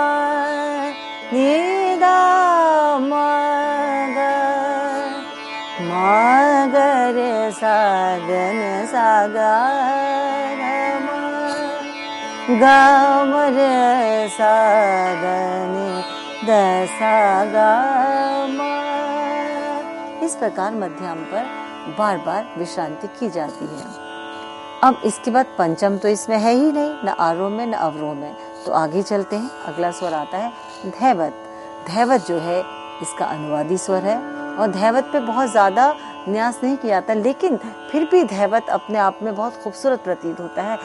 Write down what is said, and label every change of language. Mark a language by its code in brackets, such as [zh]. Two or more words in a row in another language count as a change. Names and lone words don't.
[hi] नि द म ग म ग रे सा द नि सा ग ग म रे सा द नि द सा ग म। इस प्रकार मध्यम पर बार बार विश्रांति की जाती है। अब इसके बाद पंचम तो इसमें है ही नहीं, न आरोह में न अवरोह में। तो आगे चलते हैं। अगला स्वर आता है धैवत। धैवत जो है इसका अनुवादी स्वर है और धैवत पे बहुत ज्यादा न्यास नहीं किया जाता, लेकिन फिर भी धैवत अपने आप में बहुत खूबसूरत प्रतीत होता है।